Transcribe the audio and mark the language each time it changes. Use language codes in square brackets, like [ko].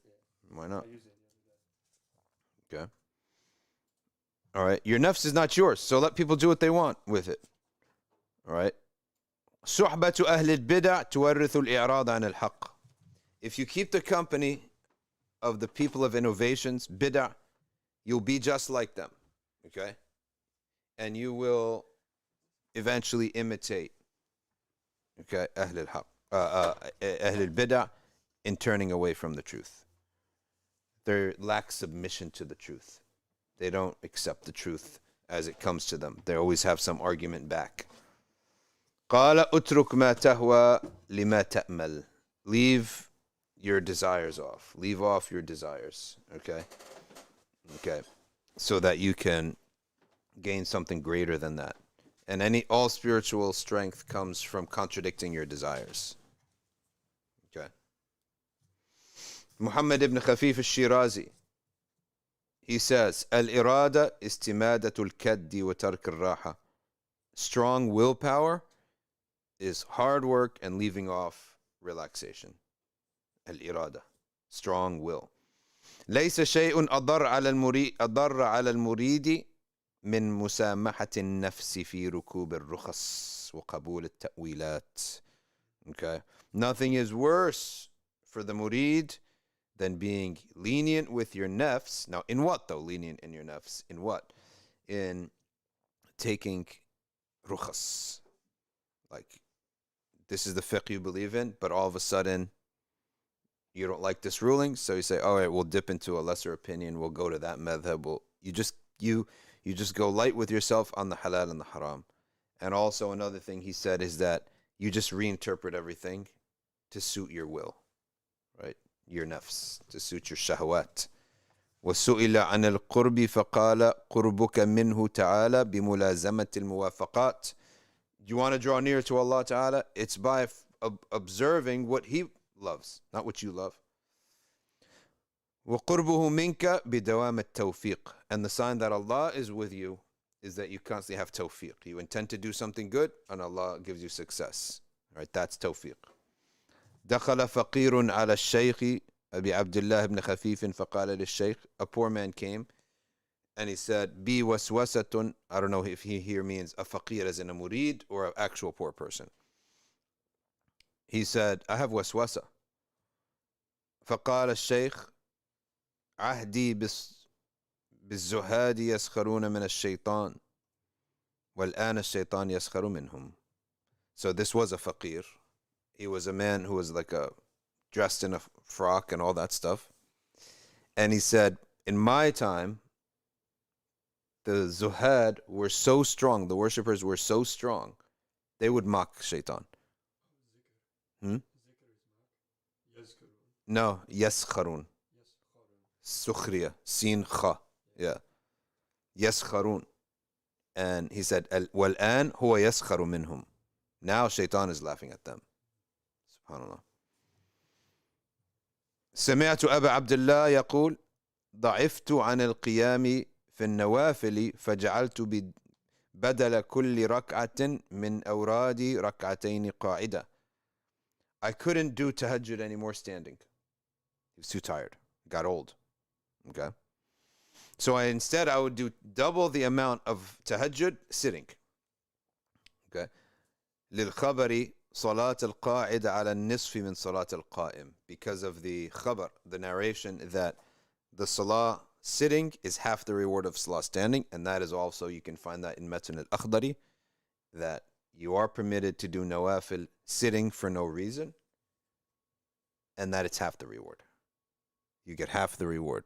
[en] Yeah. Why not? I use it the other day. Okay. All right. Your nafs is not yours, so let people do what they want with it. All right. [ar] صحبة أهل البدع تورث الإعراض عن الحق. [en] If you keep the company of the people of innovations, bid'ah, you'll be just like them. Okay? And you will eventually imitate, okay, [ar] أهل الحق, أهل البدع, [en] in turning away from the truth. They lack submission to the truth. They don't accept the truth as it comes to them. They always have some argument back. [ar] قال اترك ما تهوى لما تأمل. [en] Leave your desires off. Leave off your desires. Okay? Okay. So that you can gain something greater than that. And all spiritual strength comes from contradicting your desires. Okay. [ar] Muhammad ibn Khafif al-Shirazi, [en] he says, [ar] Al-irada istimadatu al-kaddi wa tark al-raha. [en] Strong willpower is hard work and leaving off relaxation. Al-irada, strong will. [ar] ليس شيء أضر على المريد من مسامحة النفس في ركوب الرخص وقبول التأويلات. [en] Okay. Nothing is worse for the murid than being lenient with your nafs. Now, in what though? Lenient in your nafs. In what? In taking rukhas. Like, this is the fiqh you believe in, but all of a sudden, you don't like this ruling, so you say, all right, we'll dip into a lesser opinion, we'll go to that madhab. You just go light with yourself on the halal and the haram. And also another thing he said is that you just reinterpret everything to suit your will, right? Your nafs, to suit your shahwat. [ar] وسئل عن القرب فقال قربك منه تعالى بملازمة الموافقات. [en] You want to draw near to Allah Ta'ala? It's by observing what He loves, not what you love. [ar] وقربه منك بدوام التوفيق. [en] And the sign that Allah is with you is that you constantly have tawfiq. You intend to do something good and Allah gives you success. Right? That's tawfiq. [ar] دخل فقير على الشيخ أبي عبد الله بن خفيف فقال للشيخ, [en] a poor man came and he said, [ar] بي وسوسة. [en] I don't know if he here means a faqir as in a murid or an actual poor person. He said, I have waswasa. [ar] فقال الشيخ عهدي بالزهاد يسخرون من الشيطان والآن الشيطان يسخر منهم. [en] So this was a faqir. He was a man who was like dressed in a frock and all that stuff. And he said, in my time, the Zuhd were so strong, the worshippers were so strong, they would mock shaitan. Hmm? No, yaskharun. Sukhriya, sin kha. Yeah. Yaskharun. And he said, [ar] Wal-an huwa yaskharu minhum. [en] Now shaitan is laughing at them. Subhanallah. [ar] سمعت أبا عبد الله يقول ضعفت عن القيام في النوافل فجعلت بدل كل ركعة من أورادي ركعتين قاعدة. [en] I couldn't do tahajjud anymore standing. He was too tired. Got old. Okay. So instead I would do double the amount of tahajjud sitting. Okay. [ar] للخبر صلاة القاعدة على النصف من صلاة القائم. [en] Because of the khabar, the narration that the salah sitting is half the reward of salah standing, and that is also, you can find that in Matan al-Akhdari, that you are permitted to do nawafil sitting for no reason, and that it's half the reward. You get half the reward.